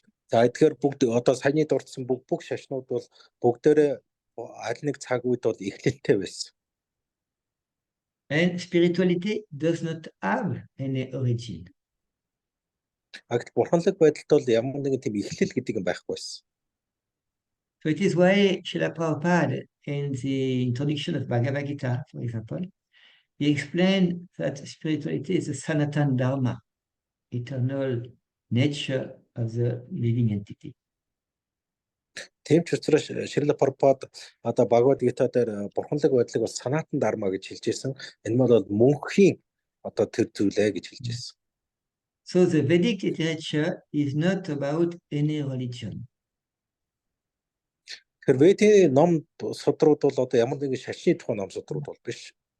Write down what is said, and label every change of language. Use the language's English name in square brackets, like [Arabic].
[Mongolian] За эдгээр бүгд одоо саяны дурдсан бүх шашнууд бол бүгдээрээ аль нэг цаг үед бол эхлэлтэй байсан. [English] And spirituality does not have any origin. [Mongolian] Агт бурханлаг байдалд бол ямар нэгэн тийм эхлэл гэдэг юм байхгүй байсан. [English] So it is why Srila Prabhupada, in the introduction of Bhagavad Gita, for example, he explained that spirituality is a Sanatan Dharma, eternal nature of the living entity. [Mongolian] Тийм ч учраас Шрила Прабхупад одоо Бхагавад Гита дээр бурханлаг байдлыг бас санаатан дарма гэж хэлж ирсэн. Энэ бол мөнхийн одоо тэр зүйлээ гэж хэлж ирсэн. [English] So the Vedic literature is not about any religion. [Mongolian] Тэр Ведийн ном судрууд бол одоо ямар нэгэн шашны тухай ном судрууд бол биш.